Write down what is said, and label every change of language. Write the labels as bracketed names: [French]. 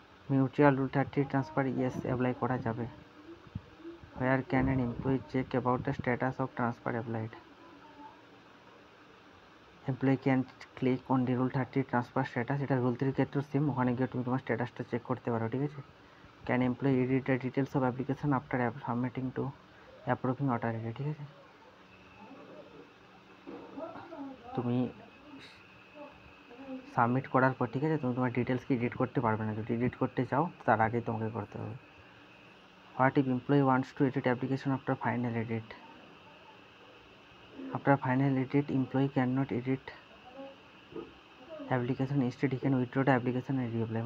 [English] mutual rule 30 transfer yes apply [Bangla] করা যাবে। [English] where can an employee check about the status of transfer applied? employee can click on the rule 30 transfer status, [Bangla] এটা rule 3 ক্ষেত্রে same, ওখানে গিয়ে তুমি তোমার স্ট্যাটাসটা চেক করতে পারো, ঠিক আছে। [English] can employee edit the details of application after submitting to approving authority, [Bangla] ঠিক আছে। তুমি সাবমিট করার পর, ঠিক আছে, তুমি তোমার ডিটেলসকে এডিট করতে পারবে না। যদি এডিট করতে চাও তার আগেই তোমাকে করতে হবে। [English] What if employee wants to edit application after final edit? After final edit employee can not edit application, instead he can withdraw the application and reapply.